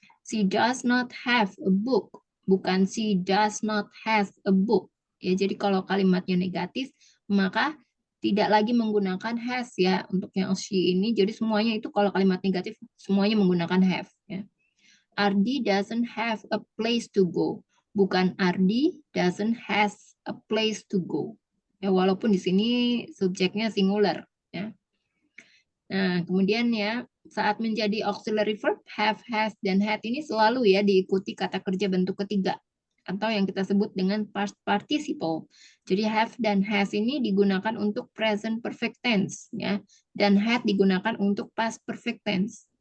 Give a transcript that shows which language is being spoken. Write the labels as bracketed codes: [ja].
[en] She does not have a book, bukan she does not has a book. [id] Ya, jadi kalau kalimatnya negatif, maka tidak lagi menggunakan has ya untuk yang she ini. Jadi semuanya itu kalau kalimat negatif semuanya menggunakan have ya. [en] Ardi doesn't have a place to go. Bukan Ardi doesn't has a place to go. [id] Ya, walaupun di sini subjeknya singular ya. Nah, kemudian ya, saat menjadi auxiliary verb, have, has, dan had ini selalu ya diikuti kata kerja bentuk ketiga atau yang kita sebut dengan past participle. Jadi have dan has ini digunakan untuk present perfect tense ya, dan had digunakan untuk past perfect tense.